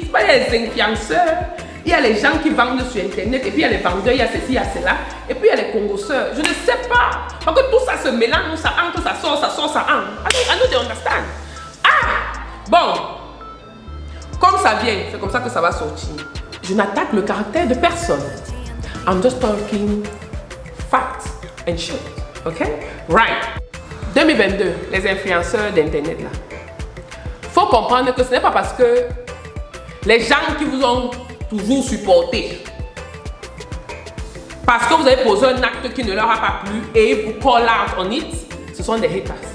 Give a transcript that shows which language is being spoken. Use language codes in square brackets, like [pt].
[fr] Il y a les influenceurs, il y a les gens qui vendent sur internet, et puis il y a les vendeurs, il y a ceci, il y a cela, et puis il y a les congosseurs. Je ne sais pas, parce que tout ça se mélange, ça entre, ça sort, ça entre. [en] I don't understand. [fr] Bon, comme ça vient, c'est comme ça que ça va sortir. Je n'attaque le caractère de personne. [en] I'm just talking facts and shit, ok? Right. [fr] 2022, les influenceurs d'internet là. Faut comprendre que ce n'est pas parce que les gens qui vous ont toujours supporté, parce que vous avez posé un acte qui ne leur a pas plu et vous [en] call out on it, [fr] ce sont des haters.